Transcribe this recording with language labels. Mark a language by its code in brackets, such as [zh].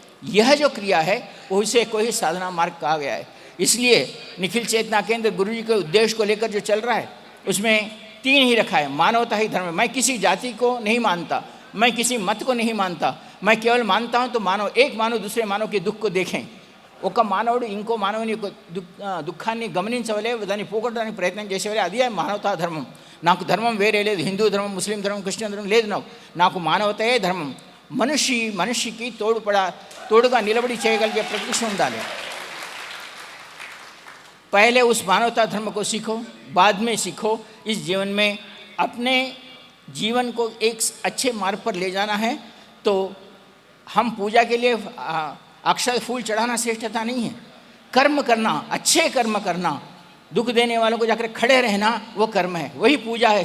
[hi] यह जो क्रिया है उसे कोई साधना मार्ग कहा गया है. इसलिए निखिल चेतना केंद्र गुरुजी के उद्देश्य को लेकर जो चल रहा है उसमें 3 ही रखा है. मानवता ही धर्म है. मैं किसी जाति को नहीं मानता, मैं किसी मत को नहीं मानता, मैं केवल मानता हूँ तो एक मानव दूसरे मानव के दुख को देखें. [te] ఒక మానవుడు ఇంకో మానవుని యొక్క దుఃఖాన్ని గమనించవలే, దాన్ని పోగొట్టడానికి ప్రయత్నం చేసేవలే. అది మానవతా ధర్మం. నాకు ధర్మం వేరే లేదు, హిందూ ధర్మం, ముస్లిం ధర్మం, క్రిస్టియన్ ధర్మం లేదు. నాకు మానవతయే ధర్మం. మనిషికి తోడుగా నిలబడి చేయగలిగే ప్రతిష్ట ఉండాలి. [hi] पहले उस मानवता धर्म को सीखो, बाद में सीखो इस जीवन में अपने जीवन को एक अच्छे मार्ग पर ले जाना है. तो हम पूजा के लिए अक्षय फूल चढ़ाना श्रेष्ठता नहीं है. कर्म करना, अच्छे कर्म करना, दुख देने वालों को जाकर खड़े रहना, वो कर्म है, वही पूजा है.